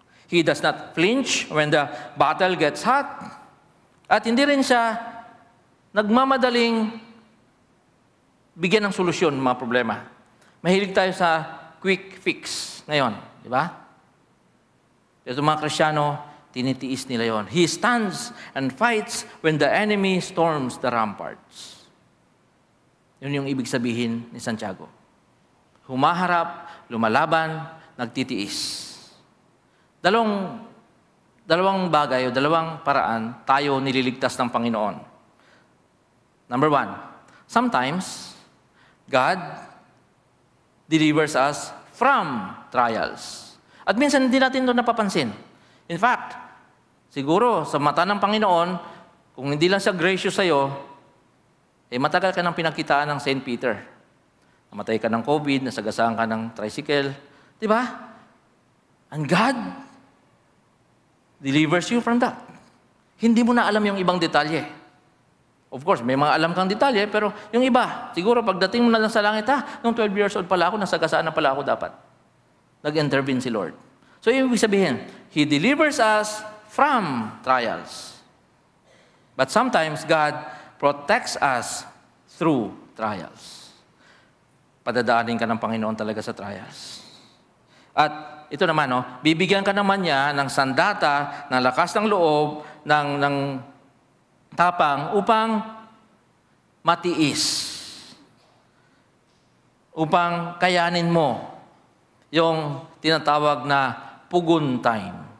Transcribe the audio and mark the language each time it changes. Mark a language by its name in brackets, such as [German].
[English] He does not flinch when the battle gets hot. [Filipino] At hindi rin siya nagmamadaling bigyan ng solusyon ng mga problema. Mahilig tayo sa quick fix ngayon. Di ba? Ito mga Kristiyano, tinitiis nila yon. [English] He stands and fights when the enemy storms the ramparts. [Filipino] Yun yung ibig sabihin ni Santiago. Humaharap, lumalaban, nagtitiis. Dalawang bagay o dalawang paraan tayo nililigtas ng Panginoon. [English] Number 1, sometimes God delivers us from trials. [Filipino] At minsan hindi natin ito napapansin. [English] In fact, [Filipino] siguro sa mata ng Panginoon, kung hindi lang siya gracious sa'yo, matagal ka ng pinagkitaan ng St. Peter. Namatay ka ng COVID, nasagasaan ka ng tricycle. Di ba? [English] And God delivers you from that. [Filipino] Hindi mo na alam yung ibang detalye. [English] Of course, [Filipino] may mga alam kang detalye, pero yung iba, siguro pagdating mo na lang sa langit, nung 12 years old pala ako, nasagasaan na pala ako dapat. Nag-intervene si Lord. [English] So, [Filipino] yung ibig sabihin, [English] He delivers us from trials. But sometimes, God protects us through trials. [Filipino] Padadaanin ka ng Panginoon talaga sa trials. At ito naman, bibigyan ka naman niya ng sandata, ng lakas ng loob, ng tapang upang matiis. Upang kayanin mo yung tinatawag na pugon time.